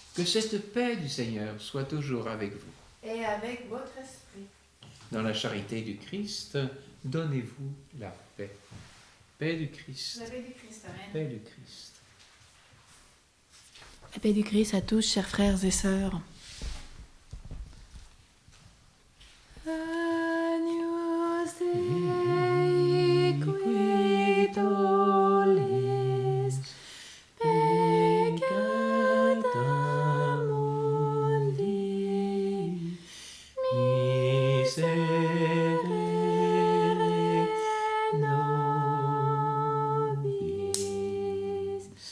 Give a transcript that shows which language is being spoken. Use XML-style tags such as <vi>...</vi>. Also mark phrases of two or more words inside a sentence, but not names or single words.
<fr>Que cette paix du Seigneur soit toujours avec vous. Et avec votre esprit. Dans la charité du Christ, donnez-vous la paix. Paix du Christ. La paix du Christ, Amen. Paix du Christ. La paix du Christ à tous, chers frères et sœurs.</fr> <la>Agnus Dei qui tollis peccata mundi, miserere nobis.</la>